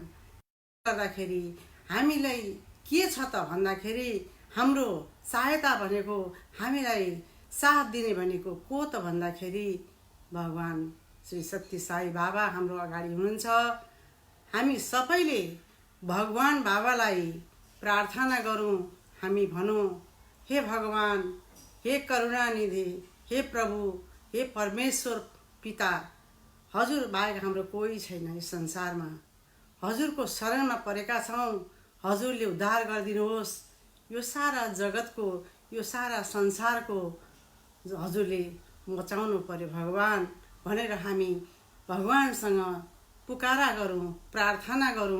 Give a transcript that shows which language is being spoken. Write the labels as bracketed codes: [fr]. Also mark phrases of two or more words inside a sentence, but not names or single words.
[ne] गर्दाखेरि हामीलाई के छ त भन्दाखेरि हाम्रो सहायता भनेको, हामीलाई साथ दिने भनेको को त भन्दाखेरि भगवान श्री सत्य साई बाबा हाम्रो अगाडि हुनुहुन्छ। हामी सबैले भगवान बाबालाई प्रार्थना गरौँ। हामी भनौँ, हे भगवान, हे करुणानिधि, हे प्रभु, हे परमेश्वर पिता, हजुर बाहेक हाम्रो कोही छैन यस संसारमा। हजुरको शरणमा परेका छौँ। हजुरले उद्धार गरिदिनुहोस्। यो सारा जगतको, यो सारा संसारको हजुरले बचाउनु पर्यो भगवान भनेर हामी भगवानसँग पुकारा गरौँ, प्रार्थना गरौँ।